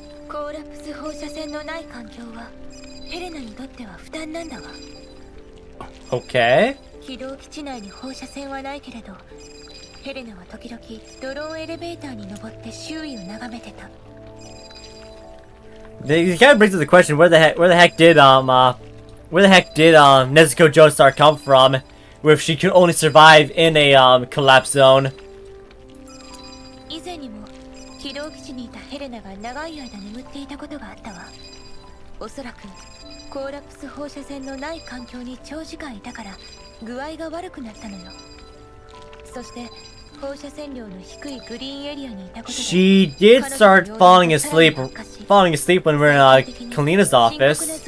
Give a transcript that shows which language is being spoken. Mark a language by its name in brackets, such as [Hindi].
[Japanese] コーラプス放射線のない環境はヘレナにとっては負担なんだわ。 [English] Okay. [Japanese] 起動基地内に放射線はないけれどヘレナは時々ドローンエレベーターに登って周囲を眺めてた。 [English] It kind of brings up the question: where the heck did Nezuko Joestar come from? Where if she could only survive in a collapse zone. [Japanese] 以前にも起動基地にいたヘレナが長い間眠っていたことがあったわ。おそらくコーラプス放射線のない環境に長時間いたから具合が悪くなったのよ。そして放射線量の低いグリーンエリアにいたことで [English] She did start falling asleep when we were in Kalina's office.